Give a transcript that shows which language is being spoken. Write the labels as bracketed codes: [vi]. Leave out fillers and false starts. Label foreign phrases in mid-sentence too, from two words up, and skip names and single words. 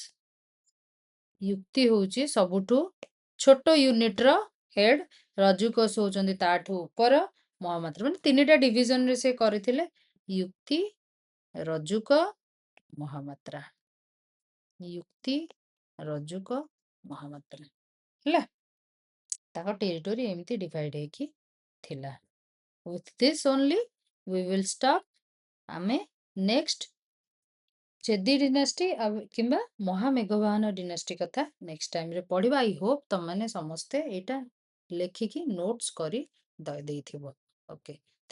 [or] ୟୁକ୍ତି ହଉଛି ସବୁଠୁ ଛୋଟ ୟୁନିଟର ହେଡ୍, ରଜୁକସ ହଉଛନ୍ତି ତାଠୁ ଉପର, ମହାମାତ୍ର, ମାନେ ତିନିଟା ଡିଭିଜନରେ ସେ କରିଥିଲେ, ୟୁକ୍ତି, ରଜୁକ, ମହାମାତ୍ରା। ୟୁକ୍ତି, ରଜୁକ, ମହାମାତ୍ରା ହେଲା। ତାଙ୍କ ଟେରିଟୋରି ଏମିତି ଡିଭାଇଡ ହେଇକି ଥିଲା। [en] with this only we will stop। [or] ଆମେ ନେକ୍ସଟ ଚେଦି ଡିନାଷ୍ଟି କିମ୍ବା ମହାମେଘବାହାନ ଡିନାଷ୍ଟି କଥା [en] next timeରେ [or] ପଢିବା। [en] I hope [or] ତମମାନେ ସମସ୍ତେ ଏଇଟା ଲେଖିକି ନୋଟ୍ସ କରି ଦେଇଥିବ। ଓକେ।